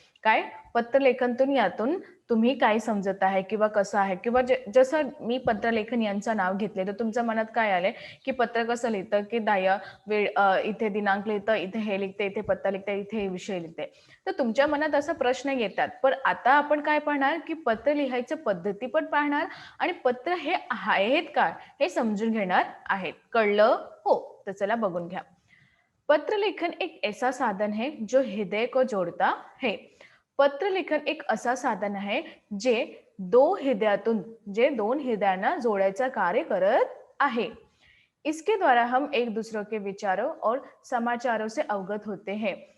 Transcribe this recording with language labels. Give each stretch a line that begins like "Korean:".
Marathi: काय पत्रलेखनतून यातून तुम्ही काय समजत आहे किंवा कसं आहे किंवा जसं मी पत्रलेखन यांचं नाव घेतले तर तुमच्या मनात काय आलंय की पत्र कसं लिहितं की वेळ इथे दिनांक लिहितं, इथे हे लिहिते, इथे पत्ता लिहिते, इथे हे विषय लिहिते. तर तुमच्या मनात असा प्रश्न येतात. पण आता आपण काय पाहणार की पत्र लिहायचं पद्धती पण पाहणार आणि पत्र हे आहेत का हे समजून घेणार आहेत. कळलं? हो. तो चला बघून घ्या.
Hindi: पत्रलेखन एक ऐसा साधन है जो हृदय को जोड़ता है.
Marathi: पत्रलेखन एक असा साधन आहे जे दोन हृदयांना जोडायचं कार्य करत आहे.
Hindi: इसके द्वारा हम एक दूसरे के विचारों और समाचारों से अवगत होते हैं.